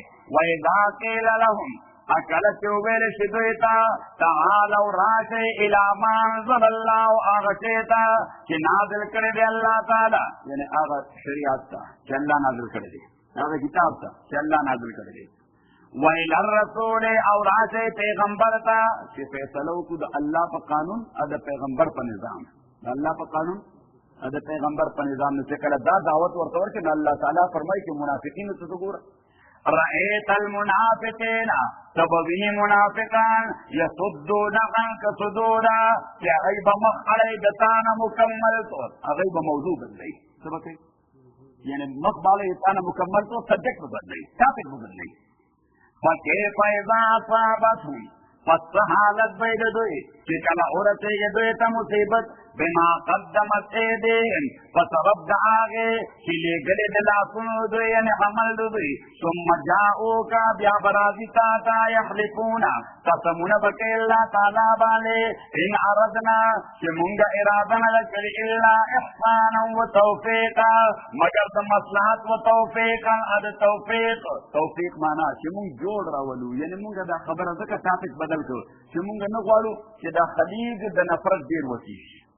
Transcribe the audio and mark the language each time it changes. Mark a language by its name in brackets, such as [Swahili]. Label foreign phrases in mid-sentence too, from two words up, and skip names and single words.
[Arabic] واذا قیل لهم [Pashto] کله چې وویل شي دوی ته تعالوا راشئ [Arabic] الی ما انزل الله [Pashto] هغه شی ته چې نازل کړی دی الله تعالی یعنې هغه شریعت ته چې الله نازل کړی دی هغه کتاب ته چې الله نازل کړی دی. [Arabic] ویل الرسول [Pashto] او راشئ پیغمبر ته چې فیصله وکړو د الله په قانون او د پیغمبر په نظام د الله په قانون او د پیغمبر په نظام نه چې کله دا دعوت ورته ورکړي نو الله تعالی فرمایي چې منافقینو ته وګوره [Arabic] رأيت المنافقين [Pashto] تبوینی منافقان [Arabic] یصدون عنک صدورا [Pashto] چې هغوی به مخ اړوي د تا نه مکمل طور هغوی به موضوع بدلوي څه به کوي یعنې مخ به اړوي د تا نه مکمل طور سبجیکټ به بدلوي ټاپک به بدلوي. [Arabic] فکیف اذا اصابتهم [Pashto] پس څه حالت به د دوی چې کله ورسېږي دوی ته مصیبت [Arabic] بما قدمت ایدیهم [Pashto] په سبب د هغې چې لېږلې د لاسونو دوی یعنې عمل د دوی [Arabic] ثم جاؤوکه [Pashto] بیا به راځي تا ته یحلفونه قسمونه به کوي الله تعالی باندې [Arabic] ان اردنا [Pashto] چې مونږ اراده نه ده کړې [Arabic] الا احسانا و توفیقا [Pashto] مګر د مصلحت و توفیقا د توفیق معنا چې مونږ جوړ راولو یعنې مونږ دا خبره ځکه ټاپک بدل کړو چې مونږ نه غواړو چې دا خلیج د نفرت ډېر وسي شي.